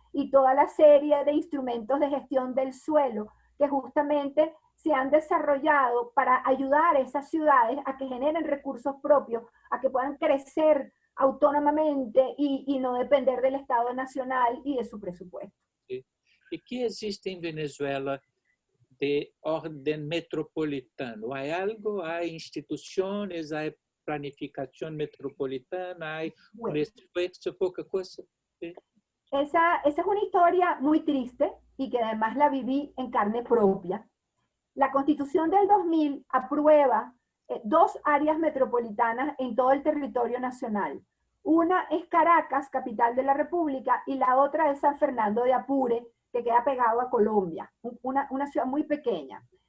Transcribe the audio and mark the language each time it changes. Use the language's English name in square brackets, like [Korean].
[Spanish] y toda la serie de instrumentos de gestión del suelo que justamente se han desarrollado para ayudar a esas ciudades a que generen recursos propios, a que puedan crecer autónomamente y no depender del Estado Nacional y de su presupuesto. [Portuguese] E que existe em Venezuela de ordem metropolitana? Há algo? Há instituições? Há planificação metropolitana? Há [Spanish] Bueno, [Portuguese] esforço, pouca coisa? [Spanish] esa es una historia muy triste y que además la viví en carne propia. La Constitución del 2000 aprueba 2 áreas metropolitanas en todo el territorio nacional. Una es Caracas, capital de la República, y la otra es San Fernando de Apure, que queda pegado a Colombia, una ciudad muy pequeña.